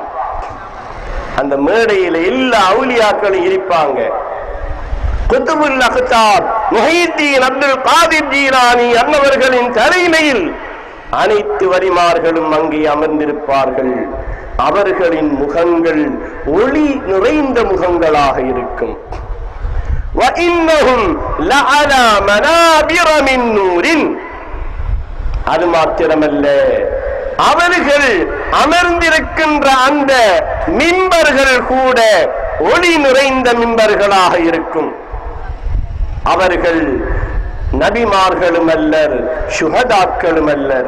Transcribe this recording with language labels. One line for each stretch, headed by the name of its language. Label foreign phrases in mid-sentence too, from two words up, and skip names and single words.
Tamil: அந்த மேடையில எல்லா அவுலியாக்களும் இருப்பாங்க. குதுபுல் அக்தாப் முஹையீத்தீன் அப்துல் காதிர் ஜீலானி அன்னவர்களின் தலைமையில் அனைத்து வலிமார்களும் அங்கே அமர்ந்திருப்பார்கள். அவர்களின் முகங்கள் ஒளி நிறைந்த முகங்களாக இருக்கும்.
Arabic: وَإِنَّهُمْ لَعَلَى مَنَابِرَ مِن نُورٍ,
Tamil: அது மாத்திரமல்ல, அவர்கள் அமர்ந்திருக்கின்ற அந்த மிம்பர்கள் கூட ஒளி நிறைந்த மிம்பர்களாக இருக்கும். அவர்கள் நபிமார்களும் அல்லர், சுஹதாக்களும் அல்லர்.